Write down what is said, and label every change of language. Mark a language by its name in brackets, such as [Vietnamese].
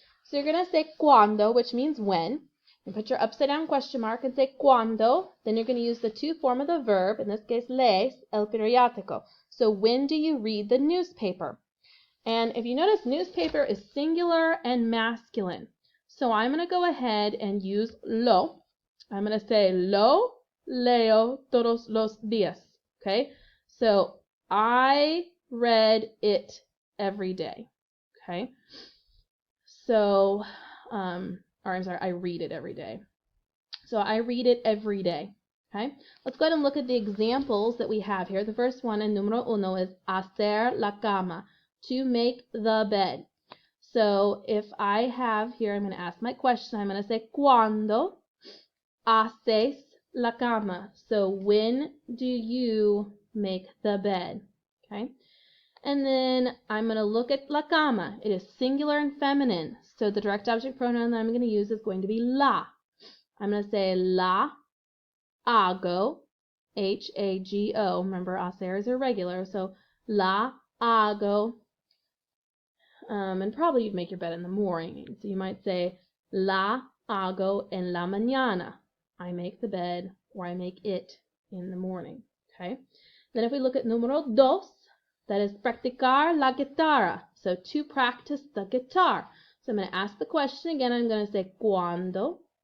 [English] So you're going to say cuando, which means when. And put your upside down question mark and say cuando. Then you're going to use the to form of the verb, in this case [Spanish] lees el periódico. [English] So when do you read the newspaper? And if you notice, newspaper is singular and masculine. So I'm going to go ahead and use lo. I'm going to say [Spanish] lo leo todos los días. [English] Okay? So I read it every day. Okay? So I read it every day. So I read it every day. Okay? Let's go ahead and look at the examples that we have here. The first one in [Spanish] número uno [English] is [Spanish] hacer la cama, [English] to make the bed. So if I have here, I'm going to ask my question. I'm going to say, [Spanish] ¿cuándo haces la cama? [English] So when do you make the bed? Okay? And then I'm going to look at [Spanish] la cama. [English] It is singular and feminine. So the direct object pronoun that I'm going to use is going to be la. I'm going to say [Spanish] la hago, [English] H-A-G-O. Remember, hacer is irregular. So [Spanish] la hago. [English] And probably you'd make your bed in the morning. So you might say [Spanish] la hago en la mañana. [English] I make the bed, or I make it in the morning. Okay. Then if we look at [Spanish] número dos, [English] that is [Spanish] practicar la guitarra. [English] So to practice the guitar. So I'm going to ask the question again. I'm going to say cuando.